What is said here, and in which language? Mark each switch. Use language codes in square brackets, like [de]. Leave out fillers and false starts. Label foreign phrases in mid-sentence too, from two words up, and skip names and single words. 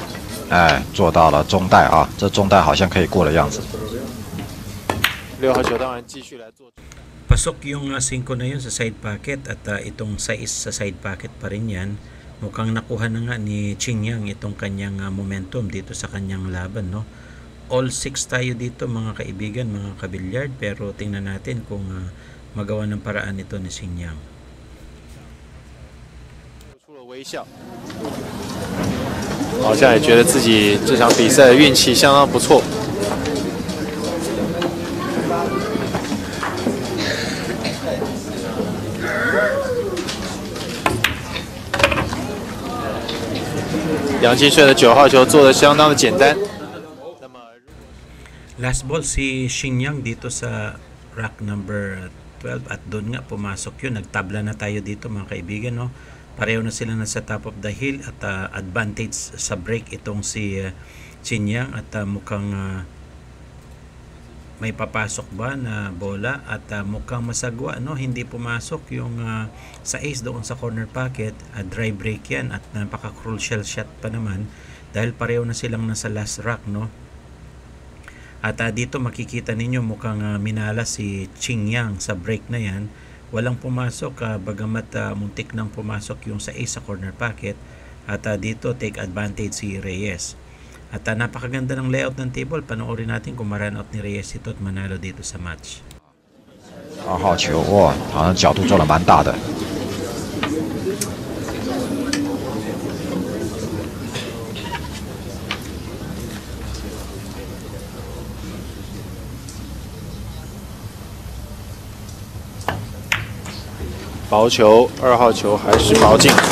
[zh] 哎，做到了中带啊，这中带好像可以过的样子。 6号球当然继续来做。 [tl] Pasok yung 5 na yun sa [en] side pocket [tl] at itong 6 sa [en] side pocket [tl] pa rin yan. Mukhang nakuha na nga ni Qingyang itong kanyang momentum dito sa kanyang laban, no? All 6 tayo dito mga kaibigan, mga kabilyard, pero tingnan natin kung magawa ng paraan ito ni Qingyang. [zh] 出了微笑，好像也觉得自己这场比赛的运气相当不错。杨金顺的9号球做得相当的简单。 [en] Last ball [tl] si Qingyang dito sa [en] rack number 12 [tl] at doon nga pumasok yun. Nagtabla na tayo dito mga kaibigan, no? Pareho na sila nasa [en] top of the hill [tl] at advantage sa break itong si Qingyang at mukhang may papasok ba na bola at mukhang masagwa, no? Hindi pumasok yung sa ace doon sa [en] corner pocket. Dry break [tl] yan at napaka- [en] crucial shot [tl] pa naman dahil pareho na silang nasa [en] last rack, [tl] no? At dito makikita ninyo mukhang minala si Qingyang sa break na yan. Walang pumasok bagamat muntik nang pumasok yung sa ace sa [en] corner pocket. [tl] At dito [en] take advantage [tl] si Reyes. At napakaganda ng layout ng table. Panoorin natin kung ma-run out ni Reyes ito at manalo dito sa match. [zh] 2 号球，哇，好像角度做得蛮大的。薄球，2号球还是薄进。